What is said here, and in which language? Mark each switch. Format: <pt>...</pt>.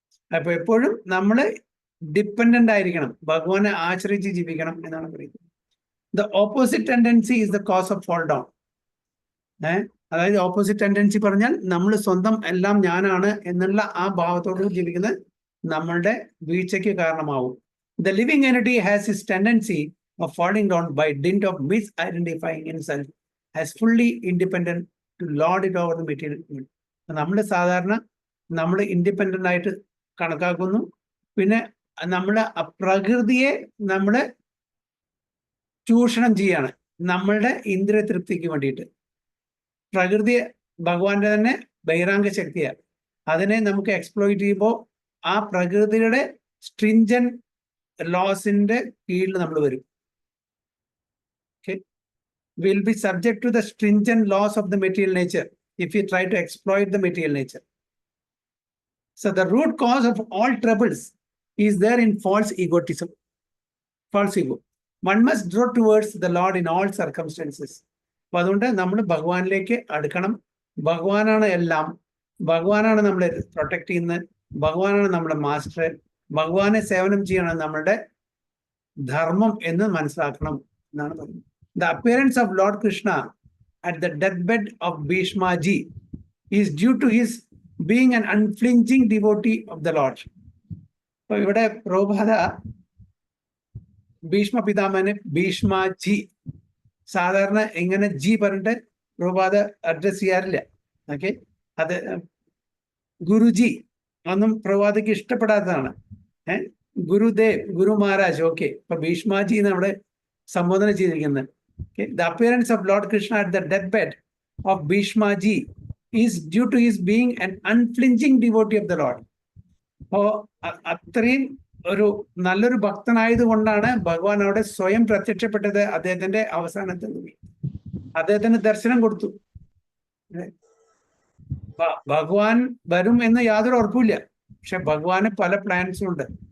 <ml>അപ്പൊ എപ്പോഴും നമ്മൾ ഡിപ്പെൻഡന്റ് ആയിരിക്കണം, ഭഗവാനെ ആശ്രയിച്ച് ജീവിക്കണം എന്നാണ് പറയുന്നത്.</ml> <en>The opposite tendency is the cause of fall down.</en> <ml>അതായത് ഓപ്പോസിറ്റ് ടെൻഡൻസി പറഞ്ഞാൽ നമ്മൾ സ്വന്തം എല്ലാം ഞാനാണ് എന്നുള്ള ആ ഭാവത്തോട് ജീവിക്കുന്നത് നമ്മളുടെ വീഴ്ചയ്ക്ക് കാരണമാവും.</ml> <en>The living energy has is tendency of falling down by dint of misidentifying himself as fully independent to lord it over the material world.</en> <ml>നമ്മൾ സാധാരണ നമ്മൾ ഇൻഡിപെൻഡന്റ് ആയിട്ട് കണക്കാക്കുന്നു. പിന്നെ നമ്മൾ പ്രകൃതിയെ നമ്മൾ ചൂഷണം ചെയ്യാണ് നമ്മളുടെ ഇന്ദ്രിയ തൃപ്തിക്ക് വേണ്ടിയിട്ട്. പ്രകൃതിയെ ഭഗവാന്റെ തന്നെ ബഹിരാംഗ ശക്തിയാണ്, അതിനെ നമുക്ക് എക്സ്പ്ലോയിറ്റ് ചെയ്യുമ്പോൾ ആ പ്രകൃതിയുടെ സ്ട്രിഞ്ചൻ ലോസിന്റെ കീഴിൽ നമ്മൾ വരും.</ml> <en>Will be subject to the stringent laws of the material nature if we try to exploit the material nature. So the root cause of all troubles is there in false egotism, false ego. One must draw towards the Lord in all circumstances.</en> <ml>അപ്പോൾ അതുകൊണ്ട് നമ്മൾ ഭഗവാനിലേക്ക് അടുക്കണം. ഭഗവാനാണ് എല്ലാം, ഭഗവാനാണ് നമ്മളെ protect ചെയ്യുന്നത്, ഭഗവാനാണ് നമ്മുടെ മാസ്റ്റർ, ഭഗവാനെ സേവനം ചെയ്യണം നമ്മളുടെ ധർമ്മം എന്ന് മനസ്സിലാക്കണം എന്നാണ് പറയുന്നത്.</ml> <en>The appearance of Lord Krishna at the deathbed of Bhishma Ji is due to his being an unflinching devotee of the Lord.</en> <ml>So ഇവിടെ പ്രഭുപാദ ഭീഷ്മ പിതാമഹനെ ഭീഷ്മ ജി, സാധാരണ ഇങ്ങനെ ജി പറഞ്ഞിട്ട് പ്രഭുപാദ അഡ്രസ് ചെയ്യാറില്ല. ഓക്കെ, അത് ഗുരുജി ഒന്നും പ്രഭുപാദയ്ക്ക് ഇഷ്ടപ്പെടാത്തതാണ്. ഗുരുദേവ്, ഗുരു മഹാരാജ്. ഓക്കെ, ഇപ്പൊ ഭീഷ്മാജി നമ്മുടെ സംബോധന ചെയ്തിരിക്കുന്നത്.</ml> <en>Okay. The appearance of Lord Krishna at the deathbed of Bhishma Ji is due to his being an unflinching devotee of the Lord.</en> <ml>അപ്പോൾ അത്രയും ഒരു നല്ലൊരു ഭക്തനായത് കൊണ്ടാണ് ഭഗവാൻ അവിടെ സ്വയം പ്രത്യക്ഷപ്പെട്ടത്. അദ്ദേഹത്തിന്റെ അവസാനത്തെ അദ്ദേഹത്തിന് ദർശനം കൊടുത്തു. ഭഗവാൻ വരും എന്ന് യാതൊരു ഉറപ്പില്ല, പക്ഷെ ഭഗവാന് പല പ്ലാൻസും ഉണ്ട്.</ml>